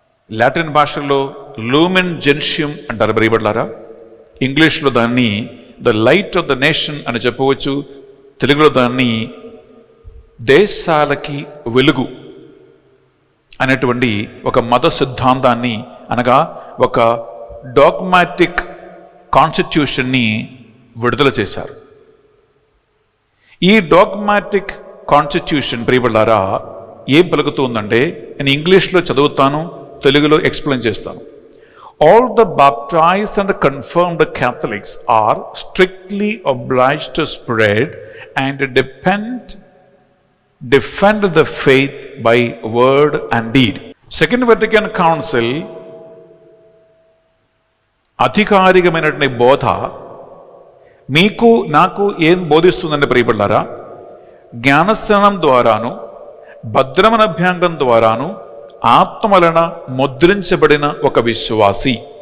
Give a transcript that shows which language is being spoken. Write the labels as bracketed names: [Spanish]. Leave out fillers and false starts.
[Telugu] Latin భాషలో lumen జెన్షియం అంటారు ప్రియబిడ్డలారా, ఇంగ్లీష్లో దాన్ని [English] the light of the nation [Telugu] అని చెప్పవచ్చు, తెలుగులో దాన్ని దేశాలకి వెలుగు అనేటువంటి ఒక మత సిద్ధాంతాన్ని, అనగా ఒక డాగ్మాటిక్ కాన్స్టిట్యూషన్ని విడుదల చేశారు. ఈ డాగ్మాటిక్ కాన్స్టిట్యూషన్ ప్రియబిడ్డలారా ఏం పలుకుతుందంటే, నేను ఇంగ్లీష్లో చదువుతాను, తెలుగులో ఎక్స్ప్లెయిన్ చేస్తాను. [English] All the baptized and the confirmed Catholics are strictly obliged to spread and defend the faith by word and deed. [Telugu] Second Vatican Council అధికారికమైనటువంటి బోధ మీకు నాకు ఏం బోధిస్తుందండి ప్రియబిడ్డలారా? జ్ఞానస్నానం ద్వారాను, భద్రమన అభ్యంగం ద్వారాను, ఆత్మ వలన ముద్రించబడిన ఒక విశ్వాసి.